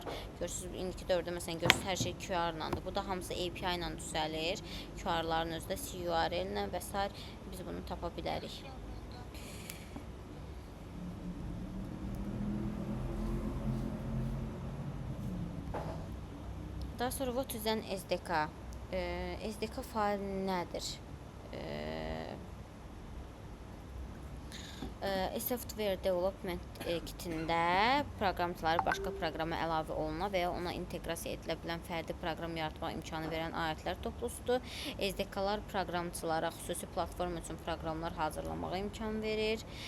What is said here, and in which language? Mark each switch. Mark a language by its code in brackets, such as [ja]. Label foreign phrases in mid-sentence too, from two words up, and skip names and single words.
[az] Görürsüz, indiki dövrdə məsələn görürsüz hər şey QR-landır. Bu da hamısı API ilə düzəlir. QR-ların özü də CURL-lə və s. biz bunu tapa bilərik. Daha sonra [en] what is an SDK? [az] SDK fayl nədir? [en] Software Development [az] kitində proqramçıları başqa proqrama əlavə oluna və ya ona inteqrasiya edilə bilən fərdi proqram yaratmaq imkanı verən alətlər toplusudur. SDK-lar proqramçılara xüsusi platform üçün proqramlar hazırlamağa imkan verir.